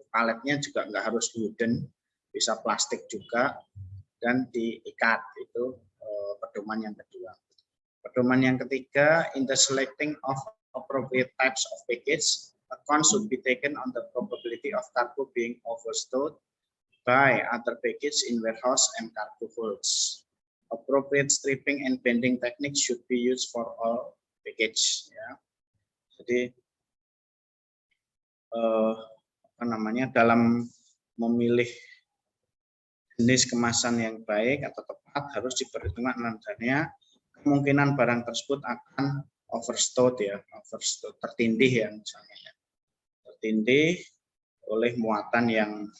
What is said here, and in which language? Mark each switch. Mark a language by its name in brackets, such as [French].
[Indonesian] Paletnya juga nggak harus wooden, bisa plastik juga, dan diikat. Itu pedoman yang kedua. Pedoman yang ketiga, [English] in the selecting of appropriate types of package, account should be taken on the probability of cargo being overstowed by other package in warehouse and cargo holds. Appropriate stripping and bending techniques should be used for all package. Ya. [Indonesian] Jadi apa namanya, dalam memilih jenis kemasan yang baik atau tepat harus diperhitungkan adanya kemungkinan barang tersebut akan overstowed ya, overstowed, tertindih ya misalnya ya, tertindih oleh muatan yang